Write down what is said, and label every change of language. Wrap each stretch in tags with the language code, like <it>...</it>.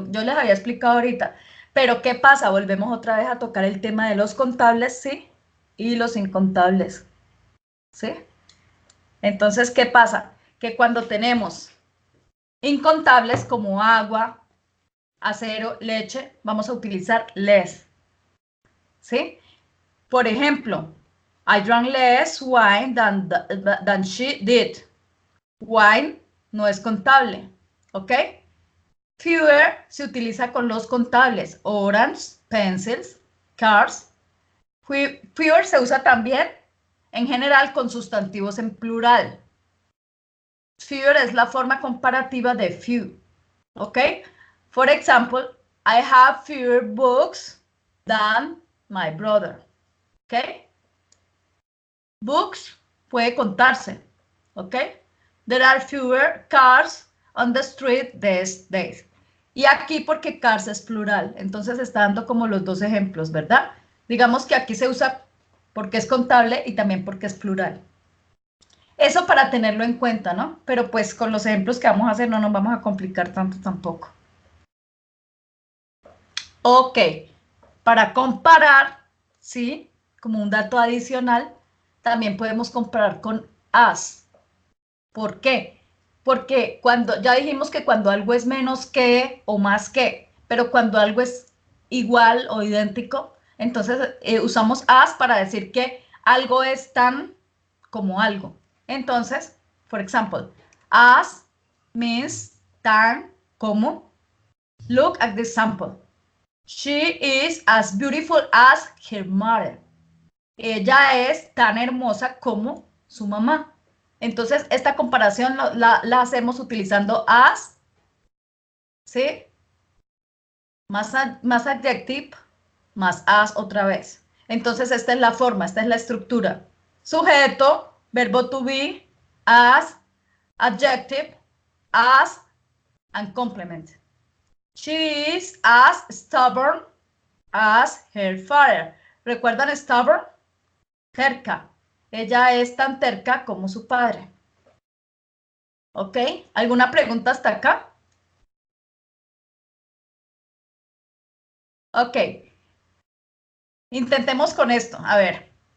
<es>Yo les había explicado ahorita. Pero ¿qué pasa? Volvemos otra vez a tocar el tema de los contables, ¿sí? Y los incontables, ¿sí? Entonces, ¿qué pasa? Que cuando tenemos incontables como agua, acero, leche, vamos a utilizar less, ¿sí? Por ejemplo,</es> <en>I drank less wine than she did.</en> <es>Wine no es contable, ¿ok? Fewer se utiliza con los contables, orange, pencils, cars. Fewer se usa también en general con sustantivos en plural. Fewer es la forma comparativa de few, ¿ok?</es> <en>For example, I have fewer books than my brother.</en> <es>¿Ok? Books puede contarse. ¿Ok?</es> <en>There are fewer cars on the street these days.</en> <es>Y aquí porque cars es plural, entonces está dando como los dos ejemplos, ¿verdad? Digamos que aquí se usa porque es contable y también porque es plural. Eso para tenerlo en cuenta, ¿no? Pero pues con los ejemplos que vamos a hacer no nos vamos a complicar tanto tampoco. Ok, para comparar, ¿sí? Como un dato adicional, también podemos comparar con as. ¿Por qué? Porque ya dijimos que cuando algo es menos que o más que, pero cuando algo es igual o idéntico, entonces usamos as para decir que algo es tan como algo. Entonces,</es> <en>for example, as means</en> <es>tan como.</es> <en>Look at this sample. She is as beautiful as her mother.</en> <es>Ella es tan hermosa como su mamá. Entonces, esta comparación la hacemos utilizando as, ¿sí? Más adjective, más as otra vez. Entonces, esta es la forma, esta es la estructura. Sujeto, verbo to be, as, adjective, as, and complement.</es> <en>She is as stubborn as her father.</en> <es>¿Recuerdan stubborn? Terca. Ella es tan terca como su padre. ¿Ok? ¿Alguna pregunta hasta acá? Ok. Intentemos con esto. A ver.</es>